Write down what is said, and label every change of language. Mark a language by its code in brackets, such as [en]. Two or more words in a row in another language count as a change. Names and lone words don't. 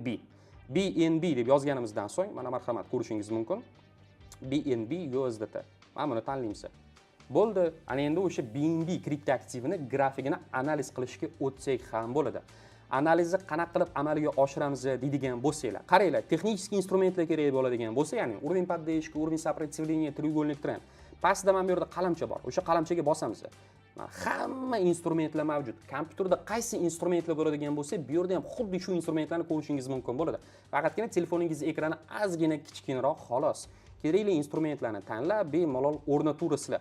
[uz] BNB deb yozganimizdan so'ng mana marhamat ko'rishingiz mumkin. BNB USDT. Mana buni tanlaymiz. Bo'ldi. Ana endi o'sha BNB kripto aktivini grafikini analiz qilishga o'tsak ham bo'ladi. Analizni qanaqa qilib amalga oshiramiz deydigan bo'lsanglar, qaranglar, texnik instrumentlar kerak bo'ladigan bo'lsa, ya'ni [ru] уровень поддержки, уровень сопротивления, треугольник тренд. [uz] Pastda mana bu yerda qalamcha bor. O'sha qalamchaga bosamiz. Hamma instrumentlar mavjud. Kompyuterda qaysi instrumentlar bo'ladigan bo'lsa, bu yerda ham xuddi shu instrumentlarni ko'rishingiz mumkin bo'ladi. Faqatgina telefoningiz ekrani ozgina kichkinroq xolos. Kerakli instrumentlarni tanlab, bemalol o'rnaturasizlar.